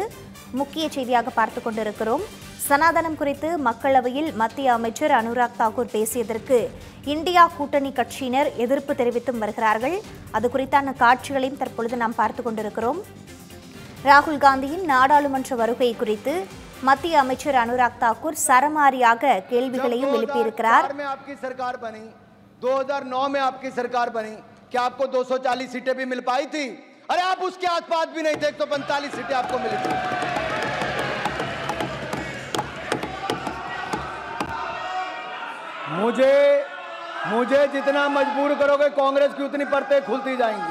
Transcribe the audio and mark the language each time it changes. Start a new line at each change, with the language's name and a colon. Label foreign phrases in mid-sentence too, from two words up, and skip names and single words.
Tamil: முக்கிய செய்தியாக பார்த்துக் கொண்டிருக்கிறோம். சனாதனம் குறித்து மக்களவையில் மத்திய அமைச்சர் அனுராக் தாக்கூர் பேசியதற்கு இந்தியா கூட்டணி கட்சியினர் எதிர்ப்பு தெரிவித்தும் வருகிறார்கள். அது குறித்தான காட்சிகளையும் தற்பொழுது நாம் பார்த்துக் கொண்டிருக்கிறோம். ராகுல் காந்தியின் நாடாளுமன்ற வருகை குறித்து மத்திய அமைச்சர் அனுராக் தாக்கூர் சரமாரியாக கேள்விகளையும் எழுப்பியிருக்கிறார்.
Hindi: 2009 में आपकी सरकार बनी, क्या आपको 240 सीटें भी मिल पाई थी? अरे आप उसके आसपास भी नहीं थे, 145 सीटें आपको मिली थी। मुझे जितना मजबूर करोगे कांग्रेस की उतनी परतें खुलती जाएंगी।